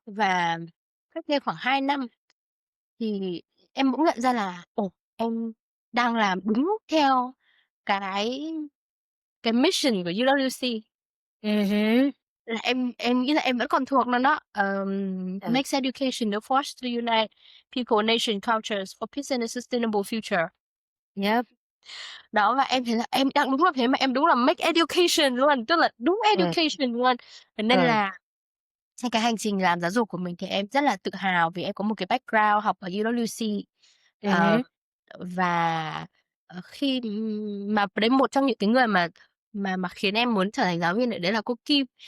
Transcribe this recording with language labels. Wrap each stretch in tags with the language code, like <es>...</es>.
<vi>Và cách đây khoảng 2 năm thì em bỗng nhận ra là, em đang làm đúng theo cái cái mission của UWC. hứm, Là em nghĩ là em vẫn còn thuộc nó đó, ờ,</vi> <en>"Makes education a force to unite people, nation, cultures for peace and a sustainable future." yep,</en> <vi>Đó, và em thấy là em đang đúng là thế mà em đúng là</vi> <en>make education</en> <vi>luôn, tức là đúng ờ, education luôn. Thế nên ờ, là trên cái hành trình làm giáo dục của mình thì em rất là tự hào vì em có một cái background học ở UWC. Ờ, hứm, và, khi mà đấy một trong những cái người mà khiến em muốn trở thành giáo viên đấy là cô Kim.</vi>